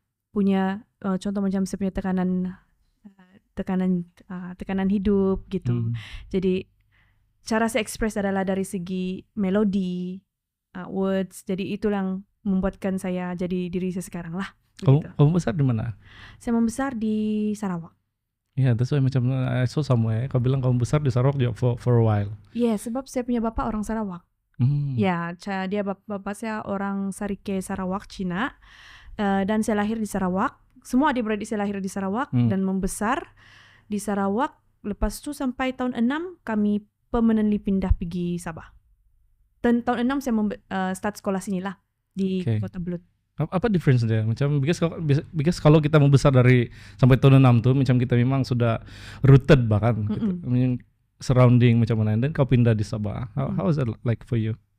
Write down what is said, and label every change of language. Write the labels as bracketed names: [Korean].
[Indonesian] Punya contoh macam saya punya tekanan hidup gitu. Jadi cara saya ekspres adalah dari segi melodi, [English] words. [Indonesian] Jadi itu yang membuatkan saya jadi diri saya sekarang lah. Kamu besar di mana? Saya membesar di Sarawak. [English] Yeah, that's why [Malay] macam [English] I saw somewhere. [Malay] Kau bilang kamu besar di Sarawak juga [English] for a while. [Malay] Yeah, sebab saya punya bapak orang Sarawak. Ya, dia bapak saya orang Sarike Sarawak, Cina. Dan saya lahir di Sarawak. Semua adik-beradik saya lahir di Sarawak dan membesar di Sarawak. Lepas tu sampai tahun 6 kami [English] permanently [Malay] pindah pergi Sabah. Dan tahun 6 saya [English] start [Malay] sekolah sini lah di Kota Belud. Apa [English] difference [Malay] dia? Macam [English] because [Malay] kalau kita membesar dari sampai tahun 6 tu macam kita memang sudah [English] rooted [Malay] bahkan gitu. surrounding macam mana, dan kau pindah di Sabah. [English] How is that like for you?